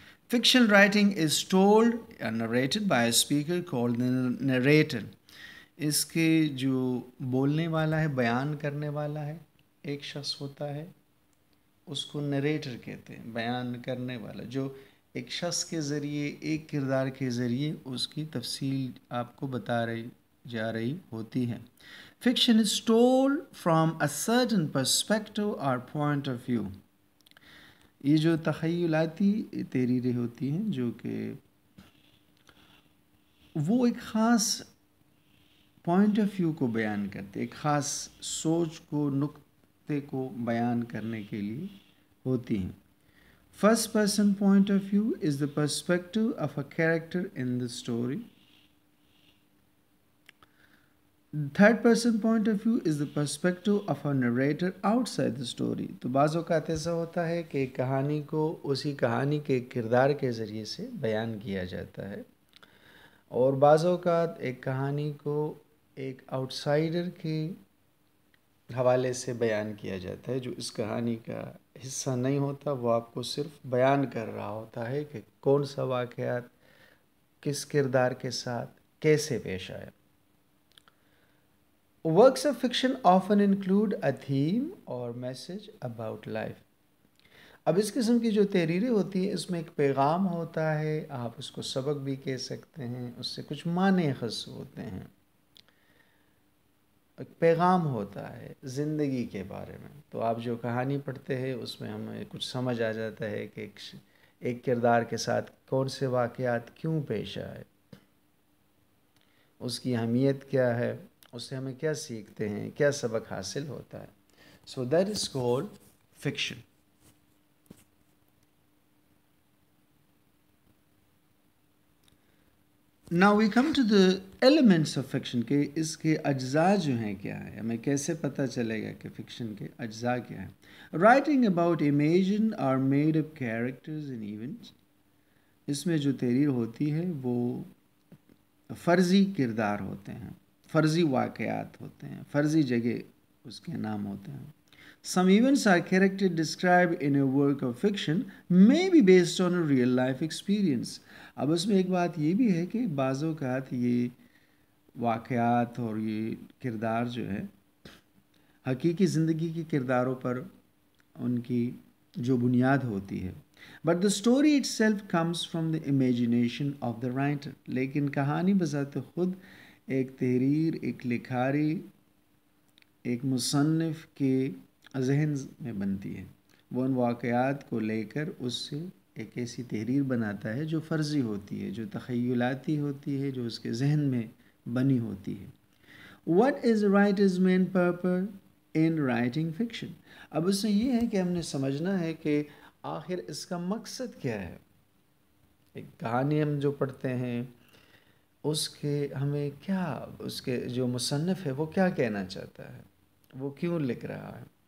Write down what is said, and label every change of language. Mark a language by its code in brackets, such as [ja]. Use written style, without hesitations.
[en] Fiction writing is told or narrated by a speaker called the narrator. [ur] اس کے جو بولنے والا ہے، بیان کرنے والا ہے، ایک شخص ہوتا ہے، اس کو نریٹر کہتے ہیں، بیان کرنے والا، جو ایک شخص کے ذریعے، ایک کردار کے ذریعے اس کی تفصیل آپ کو بتا جا رہی ہوتی ہے. [en] Fiction is told from a certain perspective اور point of view. [ur] یہ جو تخیلاتی تحریریں ہوتی ہیں جو کہ وہ ایک خاص پوائنٹ آف ویو کو بیان کرتے، ایک خاص سوچ کو، نقطے کو بیان کرنے کے لیے ہوتی ہیں. [en] First person point of view is the perspective of a character in the story. Third person point of view is the perspective of a narrator outside the story. [ur] تو بعض اوقات ایسا ہوتا ہے کہ ایک کہانی کو اسی کہانی کے کردار کے ذریعے سے بیان کیا جاتا ہے، اور بعض اوقات ایک کہانی کو ایک آؤٹ سائڈر کے حوالے سے بیان کیا جاتا ہے، جو اس کہانی کا حصہ نہیں ہوتا، وہ آپ کو صرف بیان کر رہا ہوتا ہے کہ کون سا واقعات کس کردار کے ساتھ کیسے پیش آیا. [en] Works of fiction often include a theme or message about life. [ur] اب اس قسم کی جو تحریریں ہوتی ہیں اس میں ایک پیغام ہوتا ہے، آپ اس کو سبق بھی کہہ سکتے ہیں، اس سے کچھ معنی خاص ہوتے ہیں. ایک پیغام ہوتا ہے زندگی کے بارے میں. تو آپ جو کہانی پڑھتے ہیں اس میں ہمیں کچھ سمجھ آ جاتا ہے کہ ایک کردار کے ساتھ کون سے واقعات کیوں پیش آئے، اس کی اہمیت کیا ہے، اس سے ہمیں کیا سیکھتے ہیں، کیا سبق حاصل ہوتا ہے. [en] So that is called fiction. Now we come to the elements of fiction [ur] کہ اس کے اجزاء جو ہیں کیا ہے، ہمیں کیسے پتہ چلے گا کہ فکشن کے اجزاء کیا ہیں. [en] Writing about imagined or made up characters and events. [ur] اس میں جو تحریر ہوتی ہے وہ فرضی کردار ہوتے ہیں، فرضی واقعات ہوتے ہیں، فرضی جگہ اس کے نام ہوتے ہیں. [en] Some events or characters described in a work of fiction may be based on a real life experience. [ur] اب اس میں ایک بات یہ بھی ہے کہ بعض اوقات یہ واقعات اور یہ کردار جو ہے حقیقی زندگی کے کرداروں پر ان کی جو بنیاد ہوتی ہے. [en] But the story itself comes from the imagination of the writer. [ur] لیکن کہانی بذات خود ایک تحریر، ایک لکھاری، ایک مصنف کے ذہن میں بنتی ہے. وہ ان واقعات کو لے کر اس سے ایک ایسی تحریر بناتا ہے جو فرضی ہوتی ہے، جو تخیلاتی ہوتی ہے، جو اس کے ذہن میں بنی ہوتی ہے. [en] What is the writer's main purpose in writing fiction? [ur] اب اس سے یہ ہے کہ ہم نے سمجھنا ہے کہ آخر اس کا مقصد کیا ہے. ایک کہانی ہم جو پڑھتے ہیں اس کے ہمیں کیا، اس کے جو مصنف ہے وہ کیا کہنا چاہتا ہے، وہ کیوں لکھ رہا ہے.